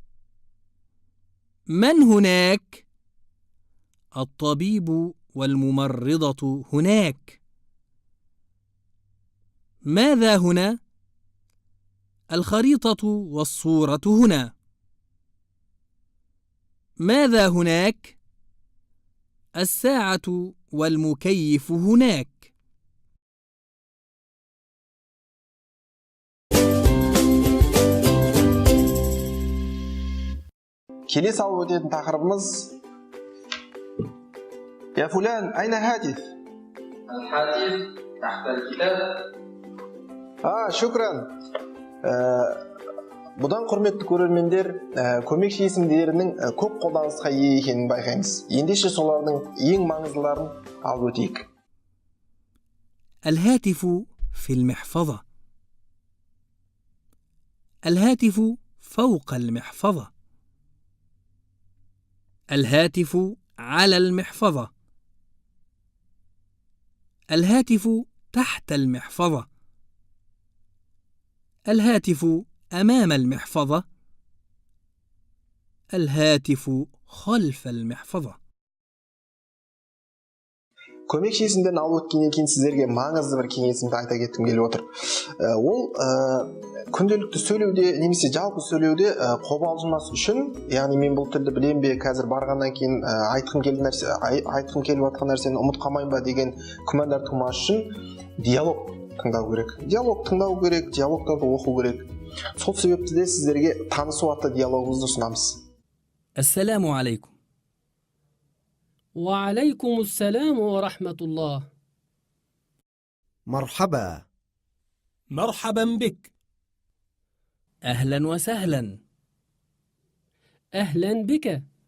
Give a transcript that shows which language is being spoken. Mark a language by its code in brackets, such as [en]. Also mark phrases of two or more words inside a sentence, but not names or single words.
[ar] من هناك؟ الطبيب والممرضة هناك. ماذا هنا؟ الخريطة والصورة هنا. ماذا هناك؟ الساعة والمكيف هناك. [kk] Келесі алып өтетін тақырыбымыз [ar] يا فلان أين الهاتف؟ الهاتف تحت الكتاب. شكرا. [kk] Бұдан құрметті көрермендер, көмекші есімдерінің көп қолданысқа ие екенін байқаймыз. Ендеше солардың ең маңыздыларын алып өтейік. [ar] الهاتف في المحفظة. الهاتف فوق المحفظة. الهاتف على المحفظة. الهاتف تحت المحفظة. الهاتف أمام المحفظة. الهاتف خلف المحفظة. [kk] Көмекші есімдерін алып өткеннен кейін сіздерге маңызды бір кеңесімді айта кеткім келіп отыр. Ол күнделікті сөйлеуде немесе жалпы сөйлеуде қобалжымас үшін, яғни мен бұл тілді білем бе, қазір барғаннан кейін айтқым келіп жатқан нәрсені ұмытып қалмайын ба деген күмәндар тумас үшін диалог тыңдау керек. Диалогтарды оқу керек. Сол себепті де сіздерге танысу атты диалогымызды ұсынамыз. [ar] السلام عليكم. وعليكم السلام ورحمة الله. مرحبا. مرحبا بك. أهلا وسهلا. أهلا بك.